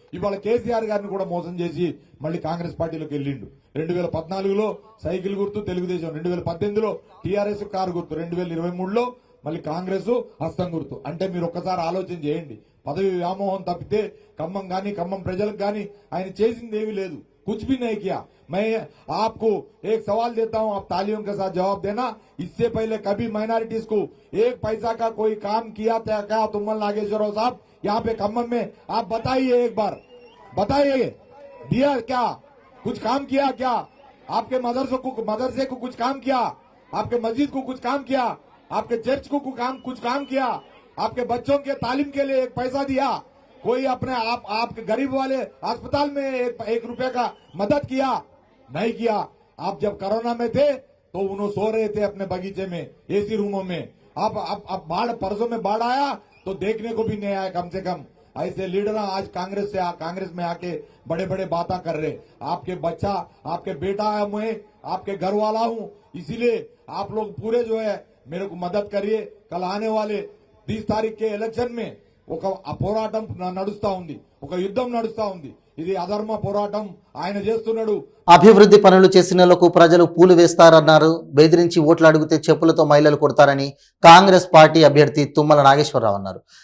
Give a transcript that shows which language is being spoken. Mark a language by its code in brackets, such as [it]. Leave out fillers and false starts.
[te] ఇవాళ కేసీఆర్ గారిని కూడా మోసం చేసి మళ్లీ కాంగ్రెస్ పార్టీలోకి వెళ్లిండు. 2014లో సైకిల్ గుర్తు తెలుగుదేశం, 2018లో టీఆర్ఎస్ కారు గుర్తు, 2023లో మళ్ళీ కాంగ్రెస్ హస్తం గుర్తు. అంటే మీరు ఒక్కసారి ఆలోచన చేయండి. పదవి వ్యామోహం తప్పితే ఖమ్మం గాని ఖమ్మం ప్రజలకు గాని ఆయన చేసింది ఏమీ లేదు. [hi] कुछ भी नहीं किया. मैं आपको एक सवाल देता हूं, आप तालियों के साथ जवाब देना. इससे पहले कभी माइनॉरिटीज को 1 पैसा का कोई काम किया था क्या तुम्मल नागेश्वरराव साहब यहाँ पे खम्मम में? आप बताइए, एक बार बताइए, दिया क्या? कुछ काम किया क्या? आपके मदरसे को कुछ काम किया? आपके मस्जिद को कुछ काम किया? आपके चर्च को कुछ काम किया? आपके बच्चों के तालीम के लिए 1 पैसा दिया? कोई अपने आपके गरीब वाले अस्पताल में 1 रुपए का मदद किया? नहीं किया. आप जब कोरोना में थे तो उन्होंने सो रहे थे अपने बगीचे में, एसी रूमों में. अब बाढ़, परसों में बाढ़ आया तो देखने को भी नहीं आया. कम से कम ऐसे लीडर आज कांग्रेस में आके बड़े बड़े बातें कर रहे. आपके बच्चा, आपके बेटा है, मैं आपके घर वाला हूं, इसीलिए आप लोग पूरे जो है मेरे को मदद करिए. कल आने वाले 30 तारीख के इलेक्शन में [te] ఒక పోరాటం నడుస్తా ఉంది, [hi] ఒక యుద్ధం నడుస్తా ఉంది. [te] ఇది అధర్మ పోరాటం ఆయన చేస్తున్నాడు. అభివృద్ధి పనులు చేసినలకు ప్రజలు పూలు వేస్తారన్నారు. బెదిరించి ఓట్లు అడిగితే చెప్పులతో మహిళలు కొడతారని కాంగ్రెస్ పార్టీ అభ్యర్థి తుమ్మల నాగేశ్వరరావు అన్నారు.